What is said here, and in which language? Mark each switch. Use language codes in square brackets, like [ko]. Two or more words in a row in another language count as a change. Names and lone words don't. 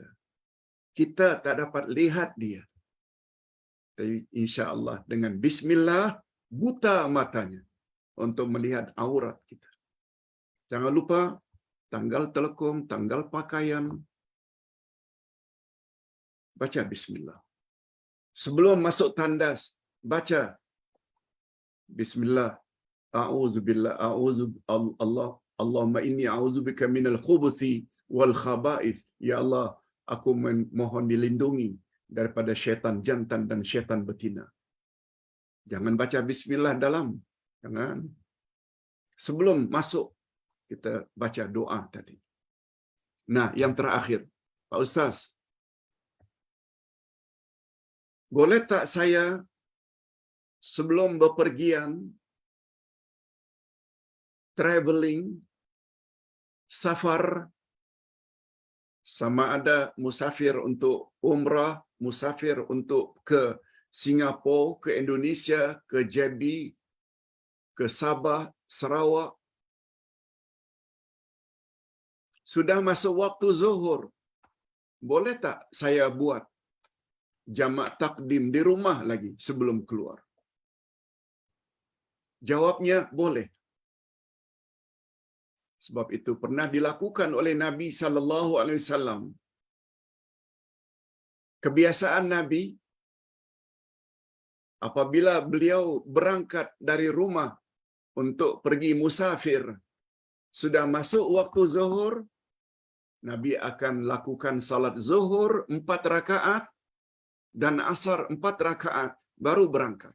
[ms] Kita tak dapat lihat dia. Tapi [ar] إن شاء الله [ms] dengan Bismillah, buta matanya untuk melihat aurat kita. Jangan lupa tanggal telekung, tanggal pakaian, baca Bismillah. Sebelum masuk tandas, baca Bismillah. [ar] أعوذ بالله، اللهم إني أعوذ بك من الخبث والخبائث. Ya Allah, [ms] aku mohon dilindungi daripada syaitan jantan dan syaitan betina. Jangan baca Bismillah dalam. Jangan. Sebelum masuk, kita baca doa tadi. Nah, yang terakhir, Pak Ustaz, boleh tak saya sebelum bepergian, traveling, safar, sama ada musafir untuk umrah, musafir untuk ke Singapura, ke Indonesia, ke JB, ke Sabah, Sarawak. Sudah masuk waktu zuhur, boleh tak saya buat jamak takdim di rumah lagi sebelum keluar? Jawabnya boleh. Sebab itu pernah dilakukan oleh Nabi [ar] صلى الله عليه وسلم. [ms] Kebiasaan Nabi apabila beliau berangkat dari rumah untuk pergi musafir, sudah masuk waktu zuhur, Nabi akan lakukan salat zuhur 4 rakaat dan asar 4 rakaat baru berangkat.